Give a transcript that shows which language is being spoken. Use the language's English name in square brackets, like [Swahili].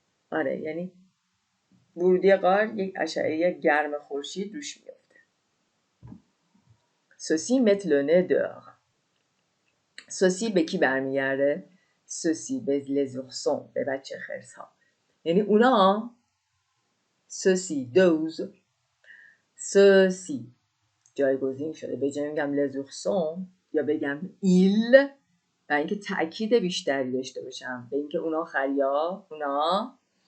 [Persian] آره، یعنی ورودی قار یک اشعه گرم خورشید روش میفته. [French] Ceux-ci mettent le nez dehors. Ceux-ci [Persian] به کی برمیگرده؟ ceci به les oursons به بچه خرس ها یعنی اونا ceci those ceci جایگزین شده به جای میگم les oursons یا بگم il و اینکه تأکید بیشتری داشته باشم به اینکه اونا خریا اونا